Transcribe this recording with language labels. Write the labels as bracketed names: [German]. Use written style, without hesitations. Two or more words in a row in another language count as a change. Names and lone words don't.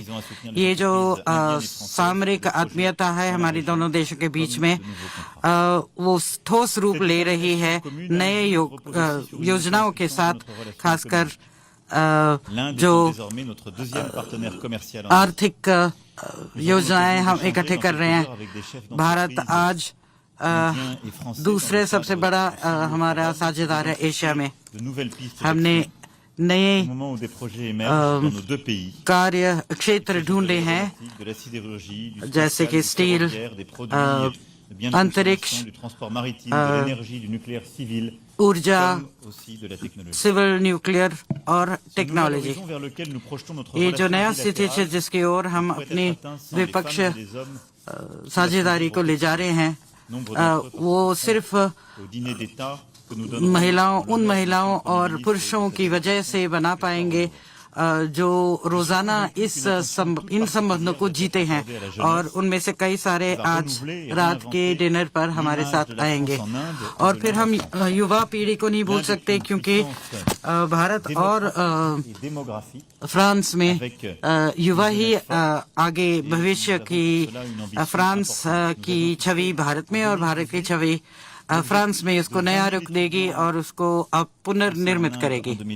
[Hindi] ये जो सामरिक आत्मीयता है हमारी दोनों देशों के बीच में, वो ठोस रूप ले रही है नए योजनाओं के साथ, खासकर जो आर्थिक योजनाएं हम इकट्ठे कर रहे हैं। भारत आज दूसरे सबसे बड़ा हमारा साझेदार है एशिया में। हमने नए [French] moment où des projets émergent dans nos deux pays, [Hindi] कार्य क्षेत्र ढूंढे हैं, [French] de la sidérurgie, du [Hindi] जैसे [French] spatial, [Hindi] कि [French] du [Hindi] स्टील, [French] ferroviaire, des produits de biens de [Hindi] अंतरिक्ष, [French] consommation, du transport maritime, de l'énergie, du nucléaire civil, [Hindi] ऊर्जा, [French] comme aussi de la technologie. [English] civil, nuclear [Hindi] और [French] Ce nouvel [Hindi] टेक्नोलॉजी। [French] horizon vers lequel nous projetons notre [Hindi] ये जो [French] relation [Hindi] नया स्थिति है [French] bilatérale [Hindi] जिसकी ओर हम [French] pourrait [Hindi] अपनी [French] être atteint sans les [Hindi] द्विपक्ष [French] femmes et les hommes [Hindi] साझेदारी को ले जा रहे हैं, वो सिर्फ [French] au dîner d'État que nous donnons [Hindi] महिलाओं, उन महिलाओं और पुरुषों की वजह से बना पाएंगे जो रोजाना इन संबंधों को जीते हैं, और उनमें से कई सारे आज रात के डिनर पर हमारे साथ आएंगे। और फिर हम युवा पीढ़ी को नहीं भूल सकते, क्योंकि भारत और फ्रांस में युवा ही आगे भविष्य की फ्रांस की छवि भारत में और भारत की छवि फ्रांस में इसको नया रुख देगी और उसको अब पुनर्निर्मित करेगी।